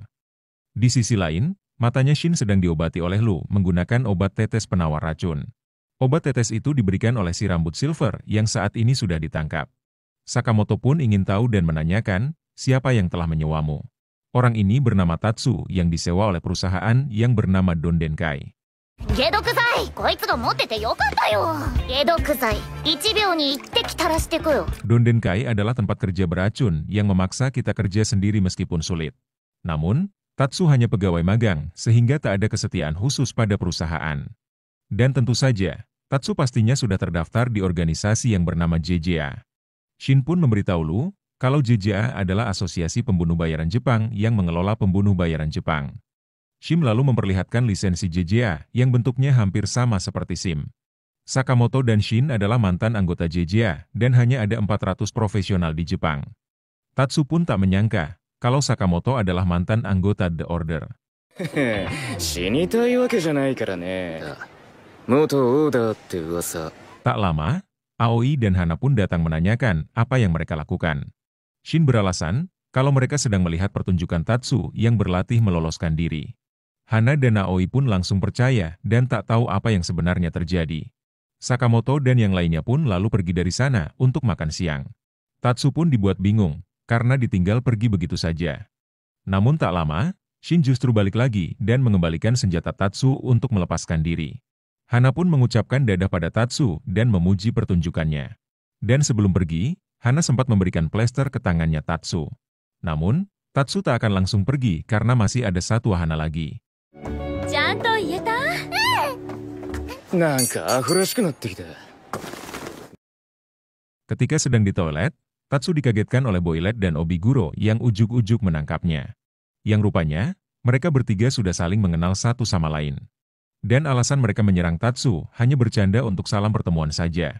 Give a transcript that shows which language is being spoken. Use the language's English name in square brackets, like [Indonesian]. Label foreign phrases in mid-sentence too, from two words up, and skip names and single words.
[Indonesian] Di sisi lain, matanya Shin sedang diobati oleh Lu menggunakan obat tetes penawar racun. Obat tetes itu diberikan oleh si rambut silver yang saat ini sudah ditangkap. Sakamoto pun ingin tahu dan menanyakan, siapa yang telah menyewamu. Orang ini bernama Tatsu yang disewa oleh perusahaan yang bernama Dondenkai. [Japanese] 解毒剤こいつが持っててよかったよ。解毒剤1秒に1滴垂らしてくよ。 [Indonesian] Dondenkai adalah tempat kerja beracun yang memaksa kita kerja sendiri meskipun sulit. Namun, Tatsu hanya pegawai magang, sehingga tak ada kesetiaan khusus pada perusahaan. Dan tentu saja, Tatsu pastinya sudah terdaftar di organisasi yang bernama JJA. Shin pun memberitahu Lu, kalau JJA adalah asosiasi pembunuh bayaran Jepang yang mengelola pembunuh bayaran Jepang. Shin lalu memperlihatkan lisensi JJA yang bentuknya hampir sama seperti SIM. Sakamoto dan Shin adalah mantan anggota JJA dan hanya ada 400 profesional di Jepang. Tatsu pun tak menyangka kalau Sakamoto adalah mantan anggota The Order. [Japanese] 死にたいわけじゃないからね。元オーダーって噂。 [Indonesian] Tak lama, Aoi dan Hana pun datang menanyakan apa yang mereka lakukan. Shin beralasan kalau mereka sedang melihat pertunjukan Tatsu yang berlatih meloloskan diri. Hana dan Aoi pun langsung percaya dan tak tahu apa yang sebenarnya terjadi. Sakamoto dan yang lainnya pun lalu pergi dari sana untuk makan siang. Tatsu pun dibuat bingung karena ditinggal pergi begitu saja. Namun tak lama, Shin justru balik lagi dan mengembalikan senjata Tatsu untuk melepaskan diri. Hana pun mengucapkan dadah pada Tatsu dan memuji pertunjukannya. Dan sebelum pergi, Hana sempat memberikan plester ke tangannya Tatsu. Namun, Tatsu tak akan langsung pergi karena masih ada satu wahana lagi. [Japanese] ちゃんと言えた？なんかアホらしくなってきた。 [Indonesian] Ketika sedang di toilet, Tatsu dikagetkan oleh Boilet dan Obiguro yang ujuk-ujuk menangkapnya. Yang rupanya, mereka bertiga sudah saling mengenal satu sama lain. Dan alasan mereka menyerang Tatsu hanya bercanda untuk salam pertemuan saja.